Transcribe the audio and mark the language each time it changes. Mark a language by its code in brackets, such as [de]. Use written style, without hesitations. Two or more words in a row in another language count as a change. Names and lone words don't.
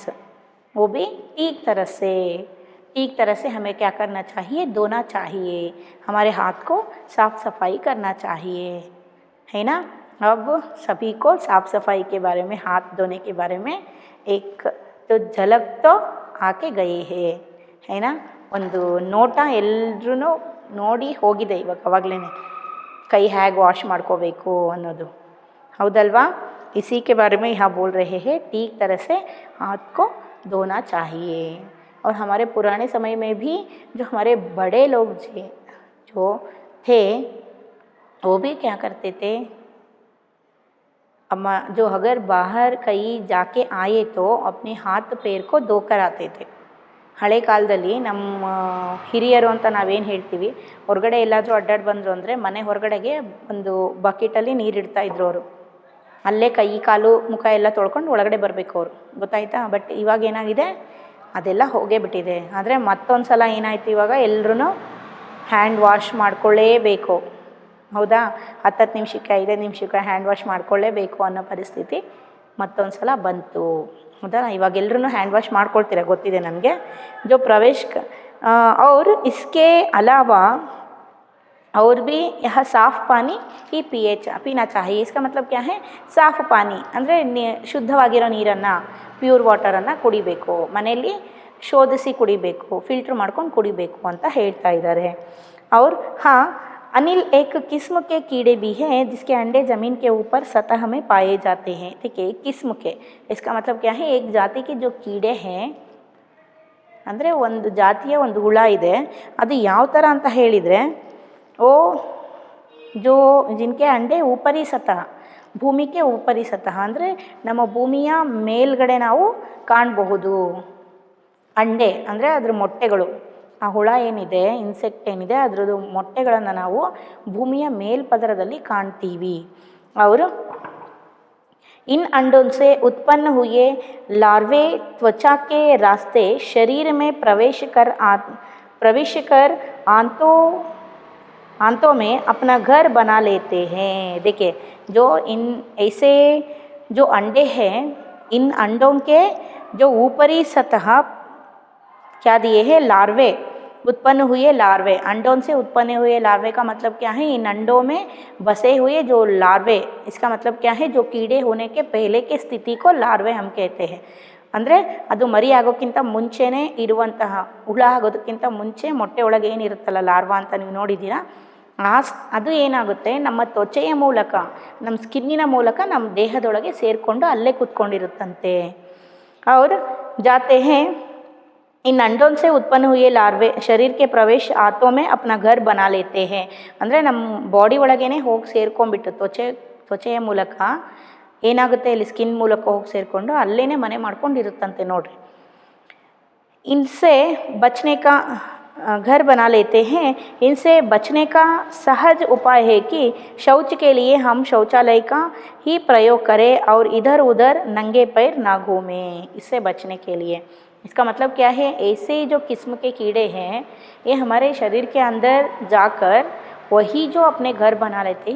[hi] वो भी ठीक तरह से हमें क्या करना चाहिए, धोना चाहिए, हमारे हाथ को साफ सफाई करना चाहिए, है ना। अब सभी को साफ सफाई के बारे में, हाथ धोने के बारे में एक तो झलक तो आके गई है ना। [kn] ಒಂದು ನೋಟ ಎಲ್ಲರೂ ನೋಡಿ ಹೋಗಿದೆ ಅವಾಗಲೇ, ಕೈ ಹೇಗೆ ವಾಶ್ ಮಾಡ್ಕೋಬೇಕು ಅನ್ನೋದು, ಹೌದಲ್ವಾ। [hi] इसी के बारे में यहाँ बोल रहे हैं, ठीक तरह से हाथ को धोना चाहिए। और हमारे पुराने समय में भी जो हमारे बड़े लोग जो थे वो भी क्या करते थे, जो अगर बाहर कहीं जाके आए तो अपने हाथ पैर को धोकर आते थे। [kn] ಹಳೆ ಕಾಲದಲ್ಲಿ ನಮ್ಮ ಹಿರಿಯರು ಅಂತ ನಾವೇನು ಹೇಳ್ತೀವಿ, ಹೊರಗಡೆ ಎಲ್ಲಾದರೂ ಅಡ್ಡಾಡಿ ಬಂದರು ಅಂದರೆ ಮನೆ ಹೊರಗಡೆಗೆ ಒಂದು ಬಕೆಟಲ್ಲಿ ನೀರಿಡ್ತಾ ಇದ್ರು ಅವರು, ಅಲ್ಲೇ ಕೈ ಕಾಲು ಮುಖ ಎಲ್ಲ ತೊಳ್ಕೊಂಡು ಒಳಗಡೆ ಬರಬೇಕು ಅವರು, ಗೊತ್ತಾಯ್ತಾ। ಬಟ್ ಇವಾಗ ಏನಾಗಿದೆ, ಅದೆಲ್ಲ ಹೋಗೇ ಬಿಟ್ಟಿದೆ। ಆದರೆ ಮತ್ತೊಂದು ಸಲ ಏನಾಯ್ತು, ಇವಾಗ ಎಲ್ಲರೂ [en] hand wash [kn] ಮಾಡ್ಕೊಳ್ಳೇಬೇಕು, ಹೌದಾ। 10 ನಿಮಿಷಕ್ಕೆ 5 ನಿಮಿಷಕ್ಕೆ [en] hand wash [kn] ಮಾಡ್ಕೊಳ್ಳೇಬೇಕು ಅನ್ನೋ ಪರಿಸ್ಥಿತಿ ಮತ್ತೊಂದು ಸಲ ಬಂತು, ಹೌದಾ। ಇವಾಗ ಎಲ್ಲರೂ [en] hand wash [kn] ಮಾಡ್ಕೊಳ್ತೀರ ಗೊತ್ತಿದೆ ನನಗೆ। [hi] जो प्रवेश और इसके अलावा और भी यह साफ़ पानी ही पीना चाहिए। इसका मतलब क्या है, साफ़ पानी [kn] ಅಂದರೆ ಶುದ್ಧವಾಗಿರೋ ನೀರನ್ನು, [en] pure waterನ್ನು [kn] ಕುಡಿಬೇಕು, ಮನೆಯಲ್ಲಿ ಶೋಧಿಸಿ ಕುಡಿಬೇಕು, ಫಿಲ್ಟ್ರ್ ಮಾಡ್ಕೊಂಡು ಕುಡಿಬೇಕು ಅಂತ ಹೇಳ್ತಾ ಇದ್ದಾರೆ। [hi] और हाँ, अनिल एक किस्म के कीड़े भी हैं जिसके अंडे ज़मीन के ऊपर सतह में पाए जाते हैं। ठीक है, किस्म के, इसका मतलब क्या है, एक जाति के जो कीड़े हैं, [kn] ಅಂದರೆ ಒಂದು ಜಾತಿಯ ಒಂದು ಹುಳ ಇದೆ, ಅದು ಯಾವ ಥರ ಅಂತ ಹೇಳಿದರೆ, [hi] ओ जो जिनके अंडे ऊपरी सतह, भूमि के ऊपरी सतह [kn] ಅಂದರೆ ನಮ್ಮ ಭೂಮಿಯ ಮೇಲ್ಗಡೆ ನಾವು ಕಾಣಬಹುದು ಅಂಡೆ, ಅಂದರೆ ಅದರ ಮೊಟ್ಟೆಗಳು, ಆ ಹುಳ ಏನಿದೆ, ಇನ್ಸೆಕ್ಟ್ ಏನಿದೆ, ಅದರದ್ದು ಮೊಟ್ಟೆಗಳನ್ನು ನಾವು ಭೂಮಿಯ ಮೇಲ್ಪದರದಲ್ಲಿ ಕಾಣ್ತೀವಿ। [hi] ಅವರು इन अंडों से उत्पन्न हुए लार्वे त्वचा के रास्ते शरीर में प्रवेश कर आंतों में अपना घर बना लेते हैं। देखिए, जो इन ऐसे जो अंडे हैं, इन अंडों के जो ऊपरी सतह क्या दिए हैं, लार्वे, उत्पन्न हुए लार्वे, अंडों से उत्पन्न हुए लार्वे का मतलब क्या है, इन अंडों में बसे हुए जो लार्वे, इसका मतलब क्या है, जो कीड़े होने के पहले की स्थिति को लार्वे हम कहते हैं। [kn] ಅಂದರೆ ಅದು ಮರಿ ಆಗೋಕ್ಕಿಂತ ಮುಂಚೆನೇ ಇರುವಂತಹ ಹುಳ ಆಗೋದಕ್ಕಿಂತ ಮುಂಚೆ ಮೊಟ್ಟೆ ಒಳಗೆ ಏನಿರುತ್ತಲ್ಲ ಲಾರ್ವಾ ಅಂತ ನೀವು ನೋಡಿದ್ದೀರಾ, ಅದು ಏನಾಗುತ್ತೆ ನಮ್ಮ ತ್ವಚೆಯ ಮೂಲಕ, ನಮ್ಮ ಸ್ಕಿನ್ನಿನ ಮೂಲಕ ನಮ್ಮ ದೇಹದೊಳಗೆ ಸೇರಿಕೊಂಡು ಅಲ್ಲೇ ಕೂತ್ಕೊಂಡಿರುತ್ತಂತೆ. [hi] और जाते हैं इन अंडों से उत्पन्न हुए लार्वे शरीर के प्रवेश आंतों में अपना घर बना लेते हैं. [kn] ಅಂದರೆ ನಮ್ಮ ಬಾಡಿ ಒಳಗೇ ಹೋಗಿ ಸೇರ್ಕೊಂಡ್ಬಿಟ್ಟು ತ್ವಚೆಯ ಮೂಲಕ ಏನಾಗುತ್ತೆ, ಇಲ್ಲಿ ಸ್ಕಿನ್ ಮೂಲಕ ಹೋಗಿ ಸೇರಿಕೊಂಡು ಅಲ್ಲೇ ಮನೆ ಮಾಡ್ಕೊಂಡಿರುತ್ತಂತೆ ನೋಡ್ರಿ. [hi] इनसे बचने का घर बना लेते हैं. इनसे बचने का सहज उपाय है कि शौच के लिए हम शौचालय का ही प्रयोग करें और इधर उधर नंगे पैर ना घूमें. इससे बचने के लिए इसका मतलब क्या है, ऐसे जो किस्म के कीड़े हैं ये हमारे शरीर के अंदर जाकर वही जो अपने घर बना लेते हैं.